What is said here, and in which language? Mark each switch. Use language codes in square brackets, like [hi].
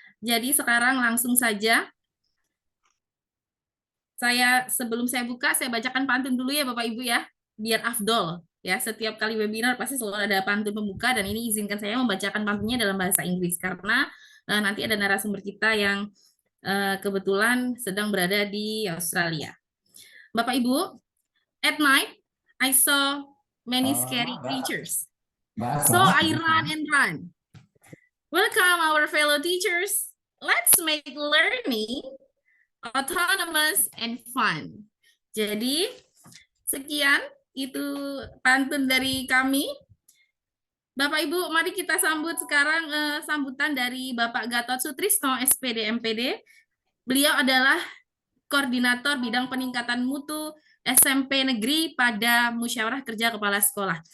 [id] Jadi sekarang langsung saja, sebelum saya buka, saya bacakan pantun dulu ya Bapak Ibu ya, biar afdol. Ya, setiap kali webinar pasti selalu ada pantun pembuka, dan ini izinkan saya membacakan pantunnya dalam bahasa Inggris, karena nanti ada narasumber kita yang kebetulan sedang berada di Australia. [en] Bapak Ibu, at night, I saw many scary creatures. So I run and run. Welcome our fellow teachers. Let's make learning autonomous and fun. [id] Jadi, sekian itu pantun dari kami. Bapak Ibu, mari kita sambut sekarang sambutan dari Bapak Gatot Sutrisno, SPD MPD. Beliau adalah Koordinator Bidang Peningkatan Mutu SMP Negeri pada Musyawarah Kerja Kepala Sekolah.